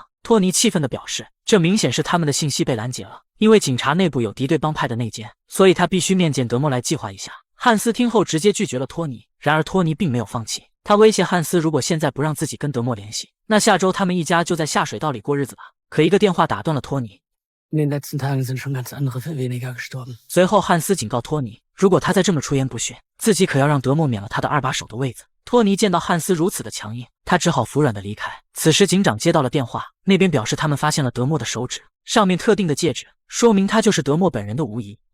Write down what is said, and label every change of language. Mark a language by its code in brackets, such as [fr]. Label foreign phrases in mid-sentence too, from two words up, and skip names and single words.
[zh] 托尼气愤地表示，这明显是他们的信息被拦截了，因为警察内部有敌对帮派的内奸，所以他必须面见德莫来计划一下。汉斯听后直接拒绝了托尼，然而托尼并没有放弃，他威胁汉斯，如果现在不让自己跟德莫联系，那下周他们一家就在下水道里过日子吧。可一个电话打断了托尼。 [de] In den letzten Tagen sind schon ganz andere viel weniger gestorben. [zh] 随后汉斯警告托尼，如果他再这么出言不逊，自己可要让德莫免了他的2把手的位子。托尼见到汉斯如此的强硬，他只好服软的离开。此时警长接到了电话，那边表示他们发现了德莫的手指，上面特定的戒指，说明他就是德莫本人的无疑。